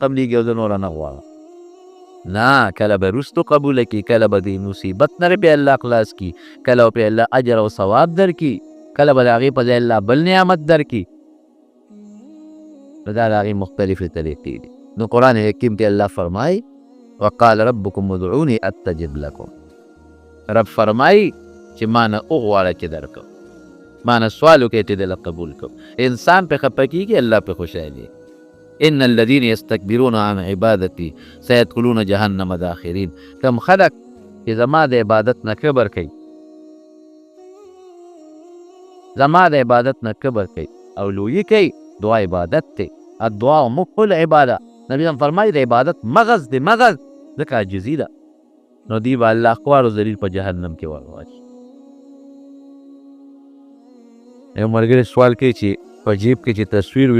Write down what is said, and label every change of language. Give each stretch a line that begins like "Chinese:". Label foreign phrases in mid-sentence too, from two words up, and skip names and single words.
Pashto: قبلېږي او زه نوره نه غواړم نه کله به وروستو قبوله کړي کله به دې مصیبت نه پې الله خلاص کړي کله به پې الله اجر او ثواب درکړي کله به د هغې په ځای الله بل نعمت درکړي نو دا د هغې مختلفې طریقې دي نو قرآن حکیم کې الله فرمایي
Arabic: وقال ربکم ادعوني استجب لکم
Pashto: رب فرمایي چې ما نه وغواړه چې درکړم ما نه سوال وکړې چې دله قبول کړم انسان پې خفه کېږي الله پې خوشحالي
Arabic: ان الذين يستكبرون عن عبادتي سيدخلون جهنم داخرين
Pashto: کم خلق چې زما د عبادت نه کبر کوي زما د عبادت نه کبر کوي او لویي کوي دعا عبادت دی
Arabic: الدعاء مخ العباده
Pashto: نبی هم فرمایي د عبادت مغز دی مغز ځکه عاجزي ده نو دی به الله خوار و ذلیل په جهنم کې ورواچي یو ملګری سوال کوي چې په جیب کې چې تصویر وي